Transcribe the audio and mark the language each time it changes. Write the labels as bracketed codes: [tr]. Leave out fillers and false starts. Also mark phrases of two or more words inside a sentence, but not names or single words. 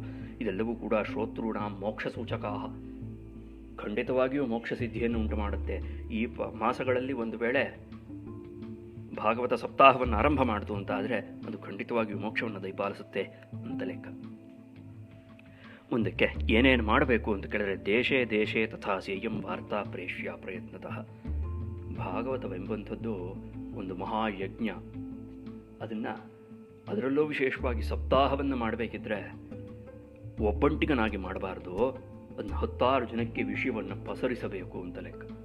[kn] ಇದೆಲ್ಲವೂ ಕೂಡ [sa] ಶ್ರೋತೃಣ ಮೋಕ್ಷ ಸೂಚಕಾಹ, [kn] ಖಂಡಿತವಾಗಿಯೂ ಮೋಕ್ಷ ಸಿದ್ಧಿಯನ್ನು ಉಂಟು ಮಾಡುತ್ತೆ. ಈ ಮಾಸಗಳಲ್ಲಿ ಒಂದು ವೇಳೆ ಭಾಗವತ ಸಪ್ತಾಹವನ್ನು ಆರಂಭ ಮಾಡಿತು ಅಂತ ಆದರೆ ಅದು ಖಂಡಿತವಾಗಿಯೂ ಮೋಕ್ಷವನ್ನು ದಯಪಾಲಿಸುತ್ತೆ ಅಂತ ಲೆಕ್ಕ. ಮುಂದಕ್ಕೆ ಏನೇನು ಮಾಡಬೇಕು ಅಂತ ಕೇಳಿದ್ರೆ, [sa] ದೇಶೇ ದೇಶೇ ತಥಾ ಸೇಯಂ ವಾರ್ತಾ ಪ್ರೇಷ್ಯ ಪ್ರಯತ್ನತಃ. [kn] ಭಾಗವತವೆಂಬಂಥದ್ದು ಒಂದು ಮಹಾಯಜ್ಞ. ಅದರಲ್ಲೂ ವಿಶೇಷವಾಗಿ ಸಪ್ತಾಹವನ್ನು ಮಾಡಬೇಕಿದ್ರೆ ಒಬ್ಬಂಟಿಗನಾಗಿ ಮಾಡಬಾರ್ದು, ಅದನ್ನು 10 ಜನಕ್ಕೆ ವಿಷಯವನ್ನು ಪಸರಿಸಬೇಕು ಅಂತ ಲೆಕ್ಕ.